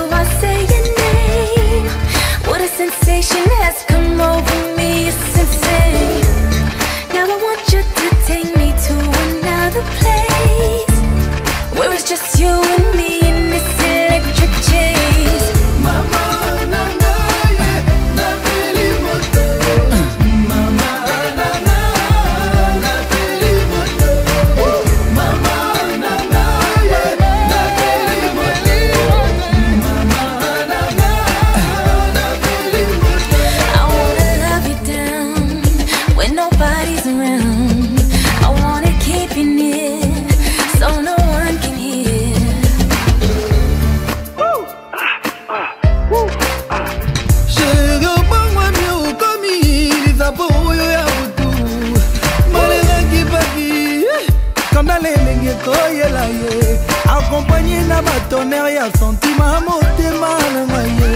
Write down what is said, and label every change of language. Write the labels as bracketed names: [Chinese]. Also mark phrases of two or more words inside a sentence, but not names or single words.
[English] I say your name. What a sensation has come over me, it's insane. Now I want you to take me to another place where it's just you and me in this electric chase. [Lingala] mama nanga ye na peli moto mama nanga na peli moto mama nanga ye na peli moto mama nanga na peli moto [English] I wanna love you down when nobody's around. I wanna keep you near so no one can hear. [Lingala] Chérie obangwa mi okomi lizapo oyo ya butu malenga kipaki kanda lelenge koyela ye accompagné na batonnerre ya sentiment motema na ngai.